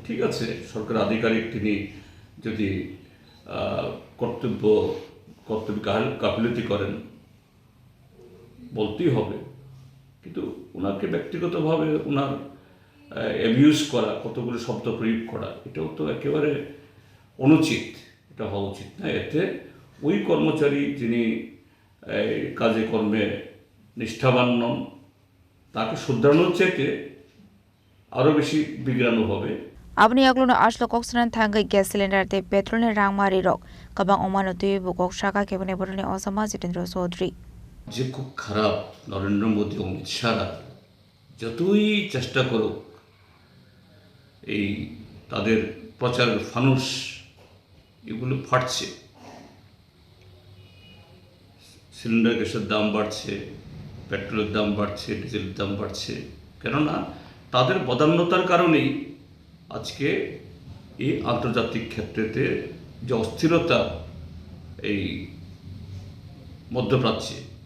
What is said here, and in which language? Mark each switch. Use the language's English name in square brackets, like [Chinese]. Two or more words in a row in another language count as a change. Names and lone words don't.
[Bangla] ঠিক আছে, সরকার আধিকারিক তিনি যদি কর্তব্য গাফিলতি করেন বলতেই হবে, কিন্তু ওনাকে ব্যক্তিগতভাবে ওনার অ্যাবিউজ করা, কতগুলো শব্দ প্রয়োগ করা, এটাও তো একেবারে অনুচিত, এটা হওয়া উচিত না। এতে ওই কর্মচারী যিনি কাজে কর্মে নিষ্ঠাবান নন, তাকে শুধরানোর চাইতে আরও বেশি বিগ্রানো হবে। [Kok Borok] Abni aglono ashlo koksanan thangai [English] gas cylinder [Kok Borok] te petrolni rangmari rok kabang omano tuibu kokshaka kebone borone osama Jitendra Chaudhary [Bangla] যে খুব খারাপ নরেন্দ্র মোদী অমিত শাহরা যতই চেষ্টা করুক এই তাদের প্রচারের ফানুস এগুলো ফাটছে, সিলিন্ডার গ্যাসের দাম বাড়ছে, পেট্রোলের দাম বাড়ছে, ডিজেলের দাম বাড়ছে, কেননা তাদের বদান্যতার কারণেই আজকে এই আন্তর্জাতিক ক্ষেত্রেতে যে অস্থিরতা এই মধ্যপ্রাচ্যে,